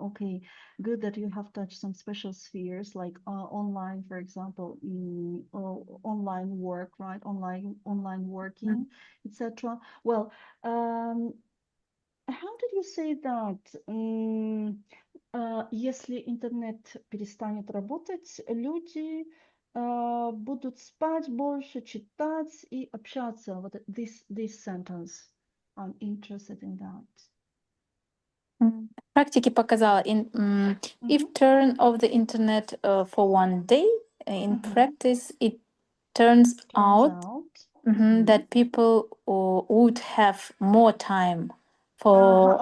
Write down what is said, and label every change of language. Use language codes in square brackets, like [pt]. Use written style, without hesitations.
[en] Okay, good that you have touched some special spheres like online, for example, or online work, right? Online working, etc. Well, how did you say that? [ru] Если интернет перестанет работать, люди будут спать больше, читать и общаться. [en] Вот this sentence. I'm interested in that. [ru] Практики показала, [en] if turn off the internet for one day, in practice, it turns out that people would have more time for.